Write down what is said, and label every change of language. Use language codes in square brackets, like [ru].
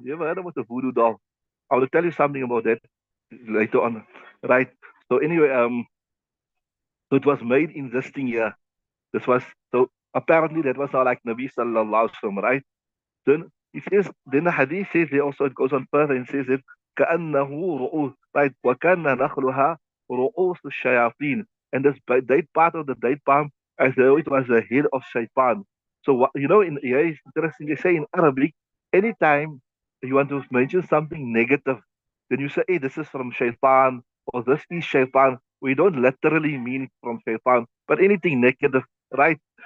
[en] You ever heard about the voodoo doll? I will tell you something about that later on. Right. So anyway, so it was made in this thing here. This was so apparently that was not like Nabi Sallallahu Alaihi Wasallam, right? Then it says, then the hadith says there also, it goes on further and says it, [ar] كأنه رؤوس, [en] right? [ar] وكان نخلها رؤوس الشياطين. [en] And this date part of the date palm as though it was the head of shaitan. So what you know in here is interesting. They say in Arabic, anytime you want to mention something negative, then you say, hey, this is from shaitan or this is shaitan. We don't literally mean from shaitan, but anything negative, right?